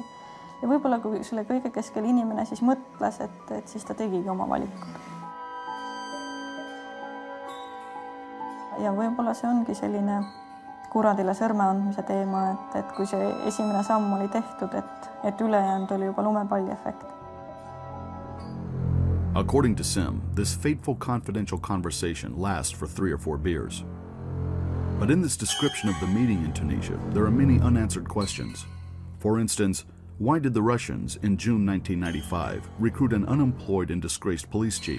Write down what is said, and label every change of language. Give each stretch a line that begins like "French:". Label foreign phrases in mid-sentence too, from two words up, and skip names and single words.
Estonian: Ja võib-olla kui selle kõige keskel inimene siis mõtles, et siis ta tegigi oma valikud. Ja võib-olla see ongi selline kuradile sõrme andmise teema, et kui see esimene samm oli tehtud, et ülejäänud oli juba lumepalli efekt.
English: According to Simm, this fateful confidential conversation lasts for 3 or 4 beers. But in this description of the meeting in Tunisia, there are many unanswered questions. For instance, why did the Russians, in June 1995, recruit an unemployed and disgraced police chief?